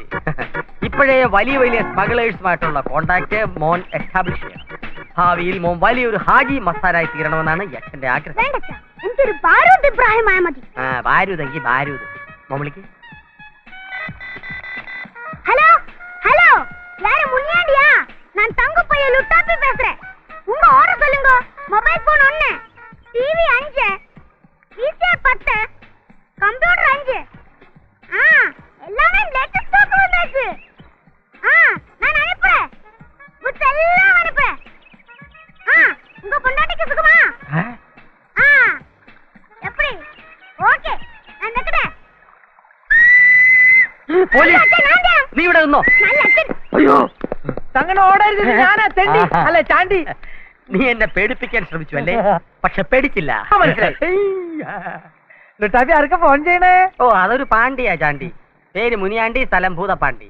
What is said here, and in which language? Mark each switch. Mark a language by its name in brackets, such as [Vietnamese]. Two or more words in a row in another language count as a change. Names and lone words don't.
[Malayalam] ഇപ്പോഴേ വലിയ വലിയ സ്മഗ്ലേഴ്സുമായിട്ടുള്ള കോണ്ടാക്ട് മോൻ എസ്റ്റാബ്ലിഷ് ചെയ്യണം. ഭാവിയിൽ മോൻ വലിയൊരു ഹാജി മസാരായി തീരണമെന്നാണ് എന്റെ ആഗ്രഹം. എനിക്കൊരു ബാരൂദ് ഇബ്രാഹിമായ മതി. ബാരൂതെങ്കിൽ ബാരൂദ്. മോൻ വിളിക്ക്. [Tamil] ஹலோ ஹலோ, யாரு முனியாண்டியா? நான் தங்க பைய லுட்டாப்பி பேசுறேன். உங்க ஆர்டர் சொல்லுங்க. [English] mobile phone 1, TV 5, PC 10, computer 5. [Tamil] எல்லாமே [English] latest stock [Tamil] வந்தாச்சு. நான் அனுப்புறேன். புட்ஸ் எல்லாம் அனுப்புறேன். உங்க பொண்டாட்டிக்கு சுகமா? எப்படி? ஓகே, நான் நிக்கிறேன். [Malayalam] നീ ഇവിടെ നിന്നോ? അയ്യോ, അങ്ങനെ ഓടരുത്. ഞാനാ തെണ്ടി അല്ലെ ചാണ്ടി. നീ എന്നെ പേടിപ്പിക്കാൻ ശ്രമിച്ചു അല്ലേ? പക്ഷെ പേടിച്ചില്ല. ലുട്ടാപ്പി ആർക്കാ ഫോൺ ചെയ്യണേ? ഓ, അതൊരു പാണ്ടിയാ ചാണ്ടി. പേര് മുനിയാണ്ടി, സ്ഥലം ഭൂതപ്പാണ്ടി.